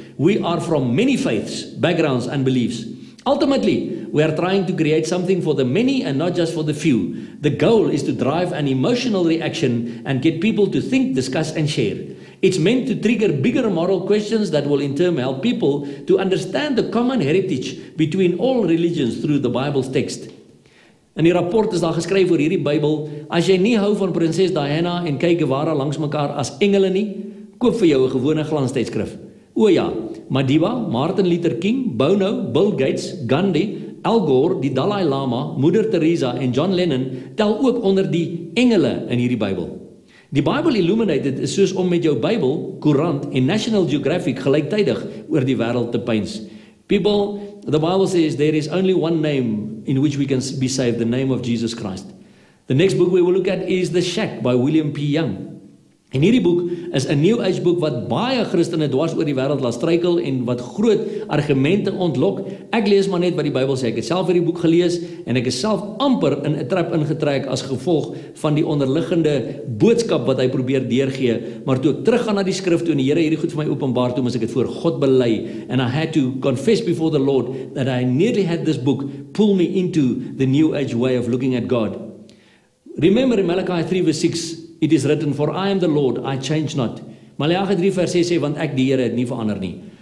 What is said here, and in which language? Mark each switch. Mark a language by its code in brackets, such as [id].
[en] We are from many faiths, backgrounds, and beliefs. Ultimately, we are trying to create something for the many and not just for the few. The goal is to drive an emotional reaction and get people to think, discuss, and share. It's meant to trigger bigger moral questions that will in turn help people to understand the common heritage between all religions through the Bible's text. [af] In die rapport is daar geskryf oor hierdie Bybel: as jy nie hou van prinses Diana en Che Guevara langs mekaar as engele nie, koop vir jou 'n gewone glanstydskrif. O ja, Madiba, Martin Luther King, Bono, Bill Gates, Gandhi, Al Gore, die Dalai Lama, Moeder Teresa en John Lennon tel ook onder die engele in hierdie Bybel. Die Bible Illuminated is soos om met jou Bybel, Koerant en National Geographic gelyktydig oor die wêreld te peins. [en] People, the Bible says there is only one name in which we can be saved, the name of Jesus Christ. The next book we will look at is The Shack by William P. Young. [af] En hierdie boek is 'n New Age boek wat baie Christene dwars oor die wêreld laat struikel en wat groot argumente ontlok. Ek lees maar net wat die Bybel sê. Ek het self hierdie boek gelees en ek is self amper in 'n trap ingetrek as gevolg van die onderliggende boodskap wat hy probeer deurgee. Maar toe ek teruggaan na die skrif toe en die Here hierdie goed vir my openbaar, toe moes ek dit voor God bely. [en] And I had to confess before the Lord that I nearly had this book pull me into the New Age way of looking at God. Remember in Malachi 3 verse 6, it is written, for I am the Lord, I change not. [af] Maleagi 3 vers 6 sê, want ek die Here het nie verander nie.